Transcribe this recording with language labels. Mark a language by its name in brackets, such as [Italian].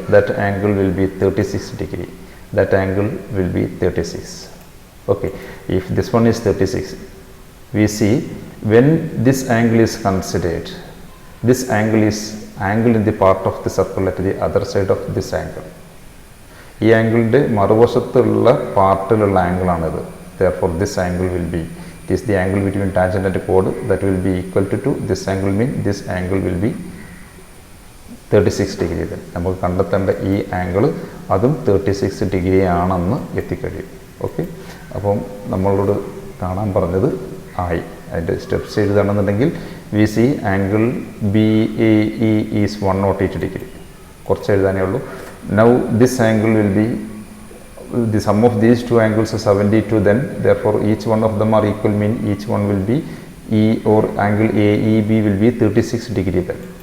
[English] That angle will be 36 degree. That angle will be 36. Okay, if this one is 36, we see when this angle is considered, this angle is angle in the part of the circle at the other side of this angle. [Malayalam] ഈ ആംഗിളിൻ്റെ മറുവശത്തുള്ള പാർട്ടിലുള്ള ആംഗിളാണിത്. [English] Therefore, this angle will be, it is the angle between tangent and chord, that will be equal to this angle mean this angle will be 36 degree. [Malayalam] Then നമുക്ക് കണ്ടെത്തേണ്ട ഈ angle അതും 36 degree ആണെന്ന് എത്തിക്കഴിയും. Okay, അപ്പം നമ്മളോട് കാണാൻ പറഞ്ഞത് ആയി. അതിൻ്റെ steps എഴുതുകയാണെന്നുണ്ടെങ്കിൽ [English] We see angle BAE is 108 degree. [Malayalam] കുറച്ച് എഴുതാനേ ഉള്ളൂ. [English] Now this angle will be the sum of these two angles is 72, then therefore each one of them are equal mean each one will be E or angle AEB will be 36 degree then.